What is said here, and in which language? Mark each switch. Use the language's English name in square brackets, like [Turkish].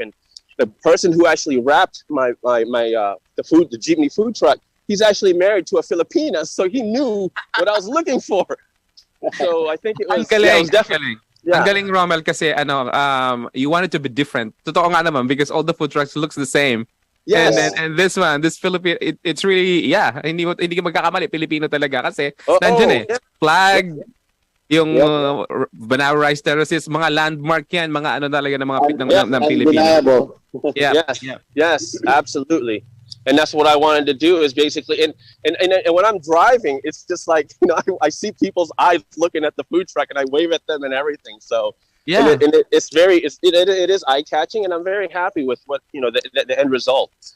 [English] And the person who actually wrapped the jeepney food truck, he's actually married to a Filipina, so he knew what I was looking for. So I think it was, definitely. Yeah. [Filipino] Ang galing, [English] Rommel, kasi you want it to be different. [Filipino] Totoo nga naman, [English] because all the food trucks looks the same. Yes. And this one, this Philippine, it's really, [Filipino] hindi ka magkakamali, Filipino talaga kasi nandiyan flag, yung Banao Rice Terraces, mga landmark yan, mga ano talaga ng mga ng Pilipino. [English] Yes, absolutely. And that's what I wanted to do is basically, and when I'm driving, it's just like, I see people's eyes looking at the food truck and I wave at them and everything. So it is eye catching, and I'm very happy with what, the end result.